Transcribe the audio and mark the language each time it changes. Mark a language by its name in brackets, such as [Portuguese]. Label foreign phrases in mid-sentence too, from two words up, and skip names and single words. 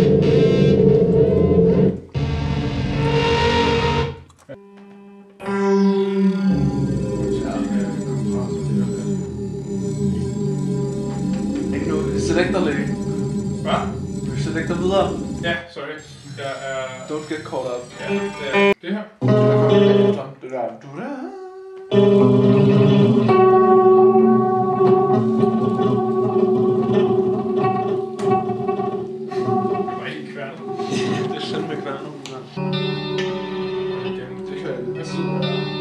[Danish] Ikke nu, selekter lidt. Hvad? Selekter videre. Ja, sorry. Jeg er... [English] Don't get caught up. [Danish] Ja, det er det her. Det der. Du der. Det var helt kværnet. Det er sådan med kværnet. Gennem det her. Jeg sidder